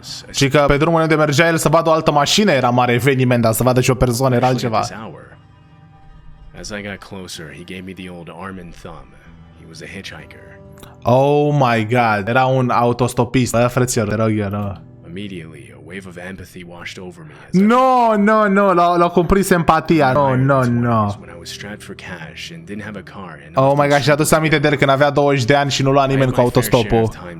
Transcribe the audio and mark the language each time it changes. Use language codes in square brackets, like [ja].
[ro] Și că pe drumul unde mergea el să vadă o altă mașină era mare eveniment, dar să vadă și o persoană era altceva. [en] As I got closer, he gave me the old arm and thumb. He was a hitchhiker. [ro] Oh my god, era un autostopist. Bă, frăților, te rog eu, nu. [en] Immediately, a wave of empathy washed over me. [ro] No, l-a cuprins empatia. No. [en] When I was strapped for cash and didn't have a car. [ro] Oh my god, și-a adus aminte de el când avea 20 de ani și nu lua nimeni cu autostopul.